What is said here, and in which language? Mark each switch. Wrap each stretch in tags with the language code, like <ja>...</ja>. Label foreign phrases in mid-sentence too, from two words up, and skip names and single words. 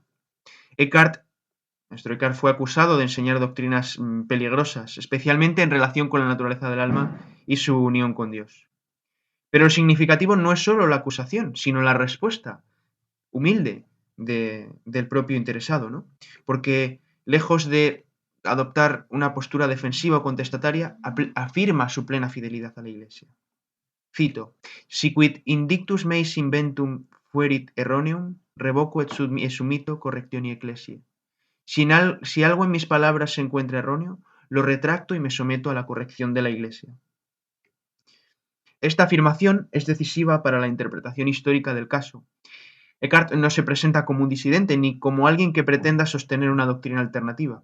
<es>Nuestro Eckhart fue acusado de enseñar doctrinas peligrosas, especialmente en relación con la naturaleza del alma y su unión con Dios. Pero lo significativo no es solo la acusación, sino la respuesta humilde del propio interesado, ¿no? Porque lejos de adoptar una postura defensiva o contestataria, afirma su plena fidelidad a la Iglesia.</es> <la>Cito: Si quid indictus meis inventum fuerit erroneum, revoco et sumito correctioni ecclesiae.</la> <es>Si algo en mis palabras se encuentra erróneo, lo retracto y me someto a la corrección de la Iglesia. Esta afirmación es decisiva para la interpretación histórica del caso. Eckhart no se presenta como un disidente ni como alguien que pretenda sostener una doctrina alternativa.</es>